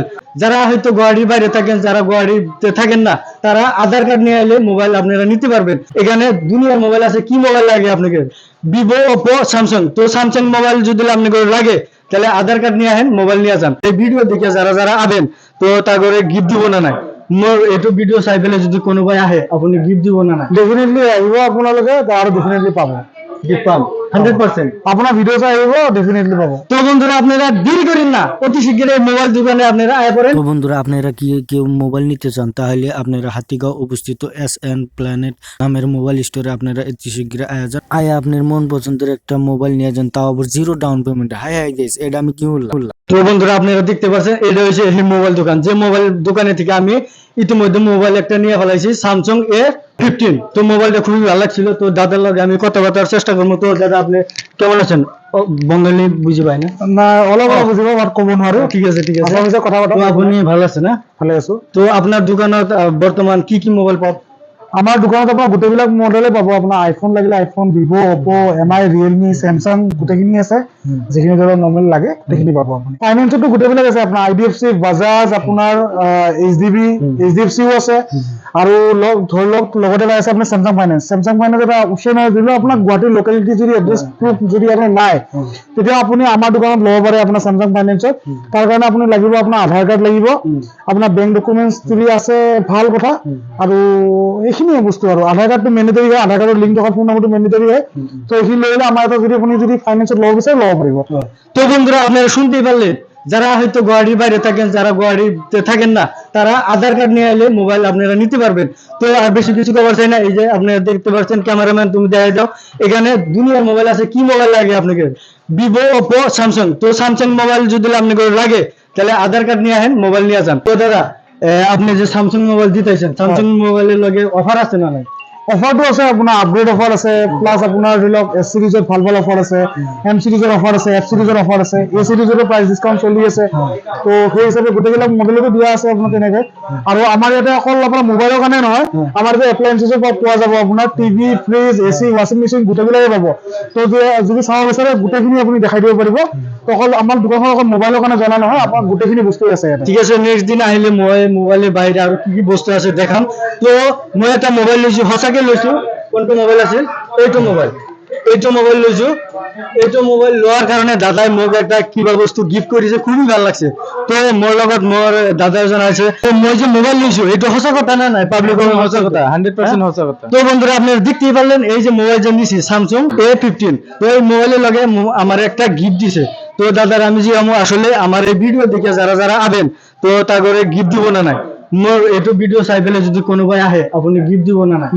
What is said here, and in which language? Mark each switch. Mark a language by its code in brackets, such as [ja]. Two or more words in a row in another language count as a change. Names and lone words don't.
[bn] যারা হয়তো গুয়াহাটির বাইরে থাকেন, যারা গুয়াহাটিতে থাকেন না, তারা আধার কার্ড নিয়ে এলে মোবাইল আপনারা নিতে পারবেন। এখানে দুনিয়ার মোবাইল আছে, কি মোবাইল লাগে আপনাকে? ভিভো, ওপো, স্যামসাং। তো স্যামসাং মোবাইল যদি আপনাকে লাগে তাহলে আধার কার্ড নিয়ে আহেন, মোবাইল নিয়ে যান। এই ভিডিও দেখে যারা যারা আবেন তো তা করে গিফট দিব না নাই [as] মোর এইটো ভিডিও চাই পেলে যদি কোনোবাই আহে আপুনি গিফট দিব না নাই? ডেফিনেটলি আহিব আপোনালোকে আৰু ডেফিনেটলি পাব, গিফট পাম 100%। আপোনাৰ ভিডিঅ' চাই আহিব ডেফিনেটলি পাব। [bn] তো বন্ধুরা আপনারা দেরি করেন না, অতি শীঘ্রই মোবাইল দোকানে আপনারা আয় পড়েন। তো বন্ধুরা আপনারা কি কেউ মোবাইল নিতে চান তাহলে আপনারা হাতিগাঁও অবস্থিত SN প্ল্যানেট নামের মোবাইল স্টোরে আপনারা অতি শীঘ্রই যান, আয় আপনার মন পছন্দের একটা মোবাইল নিয়ে যান, তাও আবার 0 [en] down payment. hi guys, [bn] এটা আমি কি বললাম? তো বন্ধুরা আপনারা দেখতে পাচ্ছেন এটা হচ্ছে এই মোবাইল দোকান, যে মোবাইল দোকানে থেকে আমি ইতিমধ্যে মোবাইল একটা নিয়ে ফেলাইছি স্যামসাং A15। তো মোবাইলটা খুবই ভালো লাগছিল। তো দাদার লগে আমি কথা বলার চেষ্টা করবো। তো দাদা আপনি কেমন আছেন? [as] বঙ্গালী বুঝি পাই না, না অলপ অলপ বুজিব, বাট ক'ব নোৱাৰো। ঠিক আছে ঠিক আছে, আপোনাৰ কথা [bn] তো আপনি ভালো আছেন না? [as] ভালে আছো। [bn] তো আপনার দোকানত বর্তমান কি কি মোবাইল পাব? [as] আমাৰ দোকানত আপোনাৰ গোটেইবিলাক মডেলে পাব। আপোনাৰ আইফোন লাগিলে আইফোন, ভিভো, অপো, MI, ৰিয়েলমি, চেমচাং গোটেইখিনি আছে। যিখিনি ধৰক নৰ্মেল লাগে গোটেইখিনি পাব আপুনি। ফাইনেন্সতো গোটেইবিলাক আছে, আপোনাৰ IDFC, বাজাজ, আপোনাৰ HDFCও আছে, আৰু ধৰি লওক লগতে আছে আপোনাৰ চেমচাং ফাইনেন্স। চেমচাং ফাইনেন্স এটা অপশ্যন হয়, যিটো আপোনাৰ গুৱাহাটীৰ লোকেলিটি যদি [en] address proof [as] যদি আপোনাৰ নাই, তেতিয়া আপুনি আমাৰ দোকানত ল'ব পাৰে আপোনাৰ চেমচাং ফাইনেন্সত। তাৰ কাৰণে আপুনি লাগিব আপোনাৰ আধাৰ কাৰ্ড লাগিব, আপোনাৰ [en] bank documents [as] যদি আছে ভাল কথা, আৰু এইখিনিয়ে বস্তু। আৰু আধাৰ কাৰ্ডটো মেণ্ডেটৰী হয়, আধাৰ কাৰ্ডৰ লিংক থকা ফোন নম্বৰটো মেণ্ডেটৰী হয়। তো এইখিনি লৈ আমাৰ এটা যদি আপুনি যদি ফাইনেন্সত ল'ব বিচাৰে ল'ব পাৰিব। তো বন্ধুরা আপনারা শুনতেই পারলেন, যারা হয়তো গুয়াহাটির বাইরে থাকেন, যারা গুয়াহাটিতে থাকেন না, তারা আধার কার্ড নিয়ে এলে মোবাইল আপনারা নিতে পারবেন। তো আর বেশি কিছু খবর চাই না, এই যে আপনারা দেখতে পাচ্ছেন, ক্যামেরাম্যান তুমি দেখাই দাও, এখানে দুনিয়ার মোবাইল আছে। কি মোবাইল লাগে আপনাকে? ভিভো, ওপো, স্যামসাং। তো স্যামসাং মোবাইল যদি আপনাকে লাগে তাহলে আধার কার্ড নিয়ে আহেন, মোবাইল নিয়ে যান। তো দাদা আপনি যে স্যামসাং মোবাইল দিতেছেন, স্যামসাং মোবাইলের লগে অফার আছে না নাই? অফাৰটো আছে, আপোনাৰ [en] upgrade offer [as] আছে, প্লাছ আপোনাৰ ধৰি লওক S সিৰিজত ভাল ভাল অফাৰ আছে, M সিৰিজৰ অফাৰ আছে, F সিৰিজৰ অফাৰ আছে, A সিৰিজৰো [en] price discount [as] চলি আছে। তো সেই হিচাপে গোটেইবিলাক মডেলতো দিয়া আছে আপোনাৰ তেনেকৈ। আৰু আমাৰ ইয়াতে অকল আপোনাৰ মোবাইলৰ কাৰণে নহয়, আমাৰ ইয়াতে এপ্লায়েন্সেছো পোৱা যাব। আপোনাৰ টিভি, ফ্ৰিজ, AC, [en] washing machine [as] গোটেইবিলাকে পাব। তো যদি চাব বিচাৰে গোটেইখিনি আপুনি দেখাই দিব পাৰিব। তো অকল আমাৰ দোকানখন অকল মোবাইলৰ কাৰণে জনা নহয়, আপোনাৰ গোটেইখিনি বস্তু আছে ইয়াতে। ঠিক আছে, নেক্সট দিন আহিলে মই [bn] মোবাইলের বাইরে আর কি কি বস্তু আছে দেখাম। তো মই একটা মোবাইল লৈছো, সঁচাকে লৈছো। কোনটো মোবাইল আছিল? এইটো মোবাইল লৈছো। এইটো মোবাইল লোৱাৰ কাৰণে দাদাই মোক একটা কিবা বস্তু গিফট কৰিছে, খুবই ভাল লাগছে। তো মোৰ লগত মোৰ দাদা এজন আছে। তো মই যে মোবাইল লৈছো এইটো সঁচা কথা না নাই? পাবলিকৰ সঁচা কথা, 100% সঁচা কথা। তো বন্ধুরা আপনারা দেখতেই পারলেন, এই যে মোবাইল যে নিছি স্যামসাং A15, তো এই মোবাইলের লগে আমার একটা গিফট দিছে। তো দাদার আমি যে আসলে আমার এই ভিডিও দেখে যারা যারা আবেন তো তা করে গিফট দিব না নাই? [as] মোর এইটো ভিডিও চাই পেলে যদি কোনোবাই আহে আপুনি গিফট দিব না নাই?